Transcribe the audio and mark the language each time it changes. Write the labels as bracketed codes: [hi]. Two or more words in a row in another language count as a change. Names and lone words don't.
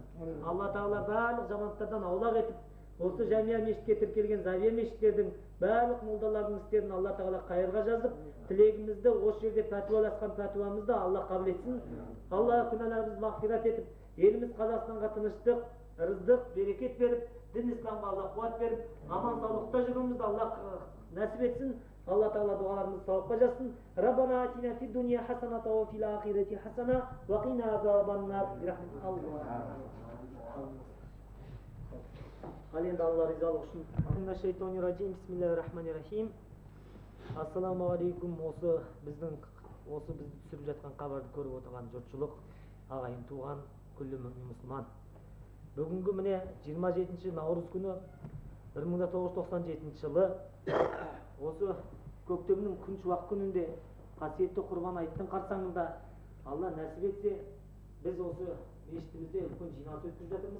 [kk] Алла Тағала барлық жамандықтардан аулақ етіп, осы жәмия мешітке тіркелген завия мешіттердің барлық молдалардың істерін Алла Тағала қайырға жазып, тілегімізді осы жерде пәтуаласқан пәтуамызды Алла қабыл етсін. Алла күнәларымызды мағфират етіп, еліміз Қазақстанға тыныштық, рыздық, берекет беріп, дін исламға Алла қуат беріп, аман саулықта жүруімізді Алла нәсіп етсін. Алла Тағала дұғаларымызды сауапқа жазсын. [ar] ربنا آتنا في الدنيا حسنة وفي الآخرة حسنة وقنا عذاب النار برحمة الله. [kk] Ал енді Алла ризалығы үшін. [ar] من الشيطان الرجيم. بسم الله الرحمن الرحيم. السلام عليكم. [kk] Осы бізді түсіріп жатқан хабарды көріп отырған жұртшылық, ағайын туған, күллі мүмин мұсылман. Бүгінгі міне 27 наурыз күні 1997 жылы осы көктемнің күн шуақ күнінде қасиетті құрбан айттың қарсаңында Алла нәсіп етсе, біз осы мешітімізде үлкен жиналыс өткізіп жатырмыз.